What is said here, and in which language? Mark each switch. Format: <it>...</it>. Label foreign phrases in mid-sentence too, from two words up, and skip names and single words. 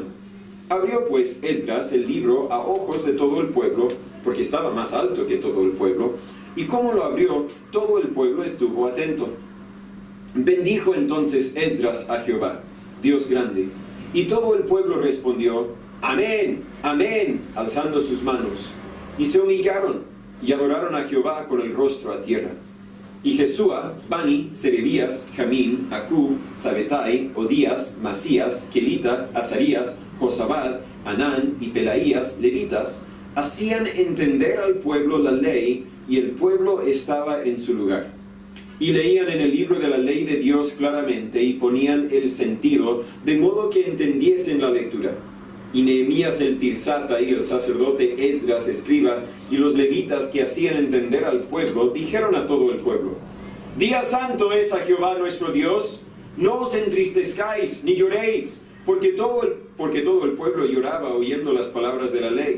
<es>Abrió pues Esdras el libro a ojos de todo el pueblo, porque estaba más alto que todo el pueblo, y como lo abrió, todo el pueblo estuvo atento. Bendijo entonces Esdras a Jehová, Dios grande, y todo el pueblo respondió: Amén, amén, alzando sus manos. Y se humillaron y adoraron a Jehová con el rostro a tierra. Y Jesúa, Bani, Serebías, Jamín, Acub, Sabetai, Odías, Masías, Kelita, Azarías, Josabad, Anán y Pelaías, levitas, hacían entender al pueblo la ley, y el pueblo estaba en su lugar. Y leían en el libro de la ley de Dios claramente, y ponían el sentido, de modo que entendiesen la lectura. Y Nehemías el tirsata y el sacerdote Esdras escriba, y los levitas que hacían entender al pueblo, dijeron a todo el pueblo: Día santo es a Jehová nuestro Dios, no os entristezcáis ni lloréis, porque todo el pueblo lloraba oyendo las palabras de la ley.</es>